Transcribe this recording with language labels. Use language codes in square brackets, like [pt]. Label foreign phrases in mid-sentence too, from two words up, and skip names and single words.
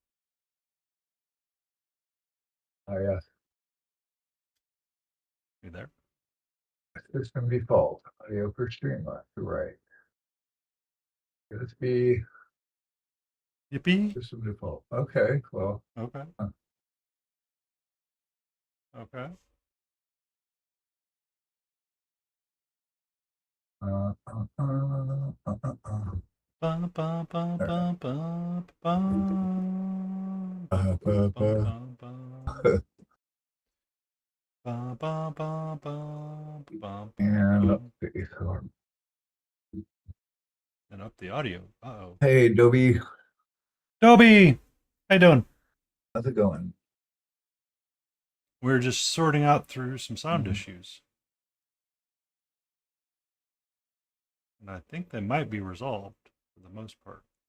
[en] Oh, yeah. You there? System default. Audio for Streamline. Right. Let's be Yippee. system default. Okay. Well, Okay. Okay. uh, uh, uh, uh, uh, uh. Ba, ba, ba, All right. ba, ba, ba, Uh, ba, uh, ba, uh. ba, ba. Ba, ba, ba, ba, ba, ba, And ba. let's see. So, And up the audio. Uh-oh. hey, Adobe, Dobie! How you doing? how's it going? We're just sorting out through some sound Mhm. issues. And I think they might be resolved for the most part.